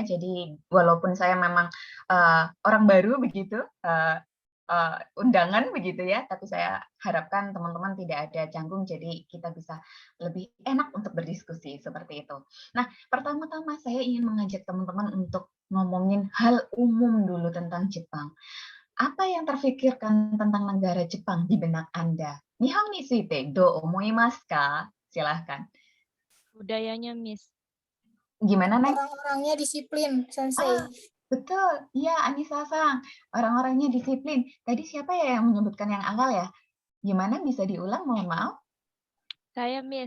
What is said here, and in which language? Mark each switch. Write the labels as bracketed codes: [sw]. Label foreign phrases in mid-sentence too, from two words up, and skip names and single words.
[id] Jadi walaupun saya memang orang baru begitu, undangan begitu ya, tapi saya harapkan teman-teman tidak ada canggung, jadi kita bisa lebih enak untuk berdiskusi seperti itu. Nah, pertama-tama saya ingin mengajak teman-teman untuk ngomongin hal umum dulu tentang Jepang. Apa yang terfikirkan tentang negara Jepang di benak Anda? [ja] 日本についてどう思いますか? [id] Silahkan. Budayanya, Miss. Gimana, Nek? Orang-orangnya disiplin, Sensei. Betul. Iya, Anissa-san. Orang-orangnya disiplin. Tadi siapa ya yang menyebutkan yang awal ya? Gimana bisa diulang? Mohon maaf. Saya, Miss.